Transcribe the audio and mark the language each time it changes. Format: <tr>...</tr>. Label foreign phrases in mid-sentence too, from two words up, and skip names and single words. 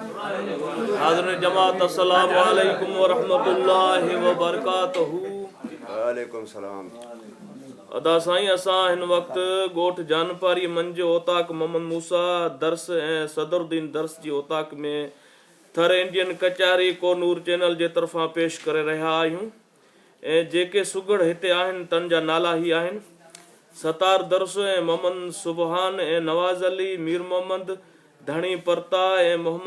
<ar>حاضر جماعة السلام عليكم ورحمة الله وبركاته. وعليكم السلام.</ar> <sd>अदा साईं असां हिन वक़्तु ॻोठ जानपारी मंझि ओताक मोहम्मद मूसा दर्स ऐं सदरुद्दीन दर्स जी ओताक में थर इंडियन कचहरी कोनूर चैनल जे तरफ़ां पेश करे रहिया आहियूं ऐं जेके सुगड़ हिते आहिनि तन जा नाला ही आहिनि सतार दर्स ऐं मोहम्मद सुबहान ऐं नवाज़ अली मीर मोहम्मद धणी परता ऐं</sd>